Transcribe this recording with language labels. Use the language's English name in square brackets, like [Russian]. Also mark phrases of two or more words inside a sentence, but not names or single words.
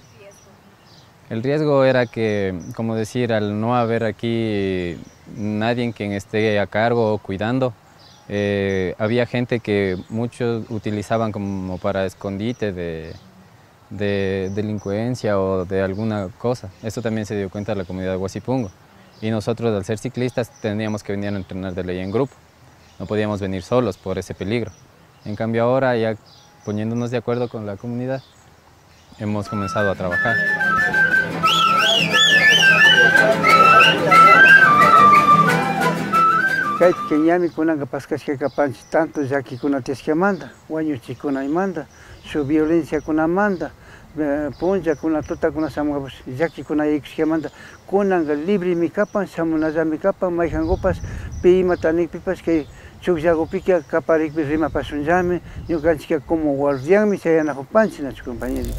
[Spanish] El riesgo era que, como decir, al no haber aquí nadie quien esté a cargo o cuidando, había gente que muchos utilizaban como para escondite de delincuencia o de alguna cosa. Eso también se dio cuenta la comunidad de Huasipungo. Y nosotros, al ser ciclistas, teníamos que venir a entrenar de ley en grupo. No podíamos venir solos por ese peligro. En cambio ahora, ya poniéndonos de acuerdo con la comunidad, hemos comenzado a trabajar. [Quechua] Kay keñami kunanga paskashka panchi tanto yaki kuna tieskamanda, wañuchi kuna imanda, su violencia kuna manda, punja kuna tuta kuna samuabus, yaki kuna ikskamanda, kunanga libre mi kapan, samunaza mi kapan, maijangopas, pima tanikpipas que chukjagopika kaparikpi rima pasunjami, ñukanchika [Spanish] como guardián [Quechua] mi sayanajupanchi nachu compañerita.